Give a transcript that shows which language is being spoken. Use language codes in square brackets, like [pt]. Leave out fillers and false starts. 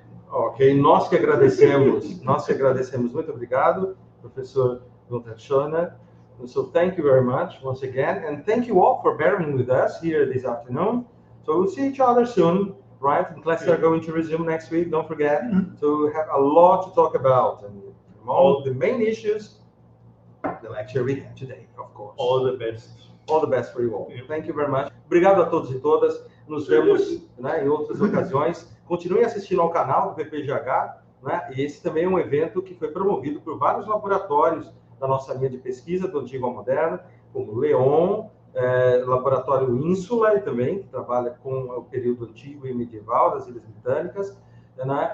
[pt] Ok, nós que agradecemos, muito obrigado, Professor Günther Schörner. [en] So thank you very much once again, and thank you all for bearing with us here this afternoon. So we'll see each other soon, right? And classes are going to resume next week, don't forget. So we have a lot to talk about, and all the main issues, the lecture we had today, of course. All the best. All the best for you all. Thank you very much. [pt] Obrigado a todos e todas. Nos vemos, né, em outras ocasiões. Continuem assistindo ao canal do PPGH, né? E esse também é um evento que foi promovido por vários laboratórios da nossa linha de pesquisa, do Antigo ao Moderno, como Leon, Laboratório Ínsula, também, que trabalha com o período antigo e medieval das Ilhas Britânicas, né?